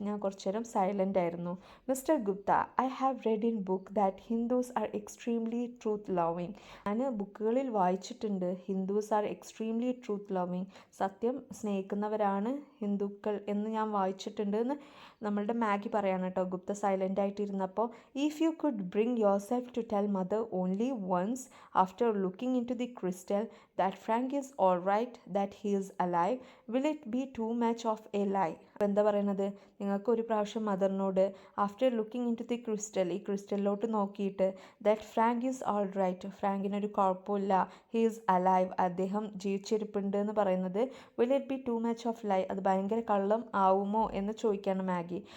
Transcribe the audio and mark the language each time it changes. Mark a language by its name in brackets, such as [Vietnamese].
[Malayalam] ഞാൻ കുറച്ചു നേരം സൈലൻ്റ് ആയിരുന്നു. [English] Mister Gupta, I have read in book that Hindus are extremely truth loving. [Malayalam] ഞാൻ ബുക്കുകളിൽ വായിച്ചിട്ടുണ്ട്, [English] Hindus are extremely truth loving, [Malayalam] സത്യം സ്നേഹിക്കുന്നവരാണ് ഹിന്ദുക്കൾ എന്ന് ഞാൻ വായിച്ചിട്ടുണ്ട് എന്ന് നമ്മളുടെ മാഗി പറയാണ് കേട്ടോ. Gupta silent ആയിട്ടിരുന്നപ്പോൾ, [English] If you could bring yourself to tell mother only once after looking into the crystal that Frank is all right, that he is alive, will it be too much of a lie? [Malayalam] എന്താ പറയുന്നത്? നിങ്ങൾക്ക് ഒരു പ്രാവശ്യം മദറിനോട് [English] after looking into the crystal, [Malayalam] ഈ ക്രിസ്റ്റലിലോട്ട് നോക്കിയിട്ട്, [English] that Frank is all right, [Malayalam] ഫ്രാങ്കിനൊരു കുഴപ്പമില്ല, [English] he is alive, [Malayalam] അദ്ദേഹം ജീവിച്ചിരിപ്പുണ്ട് എന്ന് പറയുന്നത്, [English] will it be too much of lie, [Malayalam] അത് ഭയങ്കര കള്ളം ആവുമോ എന്ന് ചോദിക്കുകയാണ് മാഗി.